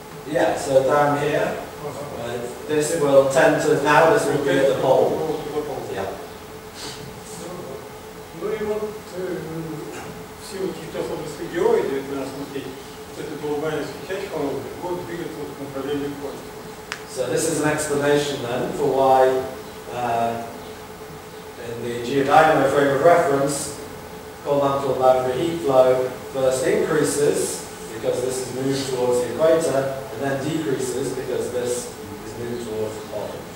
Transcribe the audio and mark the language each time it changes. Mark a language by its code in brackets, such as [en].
[en] Yeah, so down here, this will tend to, now this will be at the pole. Yeah. [ru] Ну и вот в силу каких-то особенностей геоида, если нас смотреть, вот эта голубая свечачка будет двигаться в направлении полюса. [en] So this is an explanation then for why in the Geodynamo frame of reference, core-mantle boundary heat flow first increases because this is moved towards the equator, and then decreases because this is moved towards the pole.